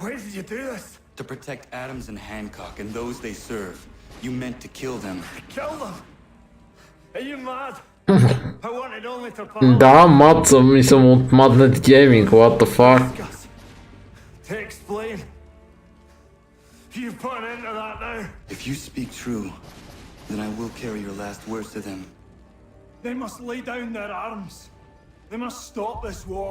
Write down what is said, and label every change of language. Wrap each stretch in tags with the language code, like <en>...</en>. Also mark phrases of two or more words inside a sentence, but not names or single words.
<en>did you do this? To protect Adams and Hancock and those they serve. You meant to kill them. Kill them? Are you mad? I wanted only to</en> <bg>Да, мад съм и съм от Madnet Gaming,</bg> <en>what the fuck? To explain. You put an end to that now. If you speak true, then I will carry your last words to them. They must lay down their arms. They must stop this war.</en>